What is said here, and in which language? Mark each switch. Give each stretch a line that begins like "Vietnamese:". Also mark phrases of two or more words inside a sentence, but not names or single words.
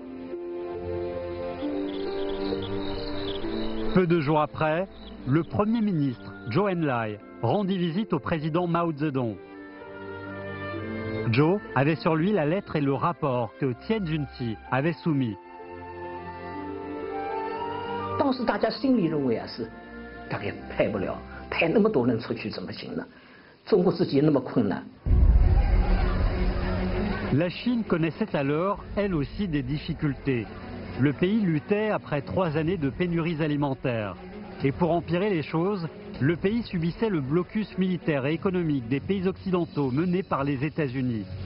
French: Peu de jours après, le Premier ministre Zhou Enlai rendit visite au président Mao Zedong. Zhou avait sur lui la lettre et le rapport que Tian Junqi avait soumis.
Chinese: 当时大家心里认为啊是大概派不了。派那么多人出去怎么行呢？中国自己那么困难。
French: La Chine connaissait alors, elle aussi, des difficultés. Le pays luttait après 3 années de pénuries alimentaires. Et pour empirer les choses, le pays subissait le blocus militaire et économique des pays occidentaux menés par les États-Unis.